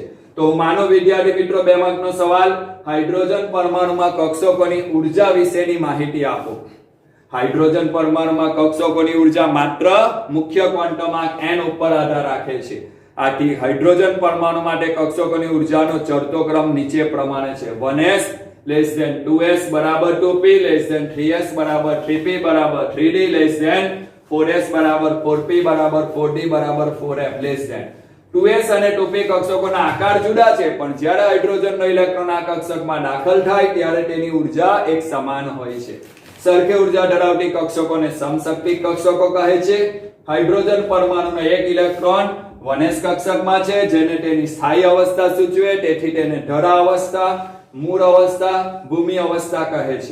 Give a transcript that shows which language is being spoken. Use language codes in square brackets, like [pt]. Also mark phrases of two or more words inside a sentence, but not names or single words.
[gu] તો માનો વિદ્યાર્થી મિત્રો 2 માર્કનો સવાલ, હાઇડ્રોજન પરમાણુમાં કક્ષકોની ઉર્જા વિશેની માહિતી આપો. હાઇડ્રોજન પરમાણુમાં કક્ષકોની ઉર્જા માત્ર મુખ્ય ક્વોન્ટમ આંક n ઉપર આધાર રાખે છે. આથી હાઇડ્રોજન પરમાણુ માટે કક્ષકોની ઉર્જાનો ચડતો ક્રમ નીચે પ્રમાણે છે: 1s [en] less than [gu] 2s બરાબર 2p [en] less than [gu] 3s બરાબર 3p બરાબર 3d [en] less than [gu] 4s બરાબર 4p બરાબર 4d બરાબર 4f [en] less than [gu] 2s અને 2p કક્ષકોના આકાર જુદા છે, પણ જ્યારે હાઇડ્રોજનનો ઇલેક્ટ્રોન આ કક્ષકમાં દાખલ થાય ત્યારે તેની ઉર્જા એક સમાન હોય છે. સરખી ઉર્જા ધરાવતી કક્ષકોને સમશક્તિક કક્ષકો કહે છે. હાઇડ્રોજન પરમાણુનો એક ઇલેક્ટ્રોન 1s કક્ષકમાં છે, જેને તેની સ્થાયી અવસ્થા સૂચવે, તેથી તેને ઢળા અવસ્થા, મૂળ અવસ્થા, ભૂમિ અવસ્થા કહે છે.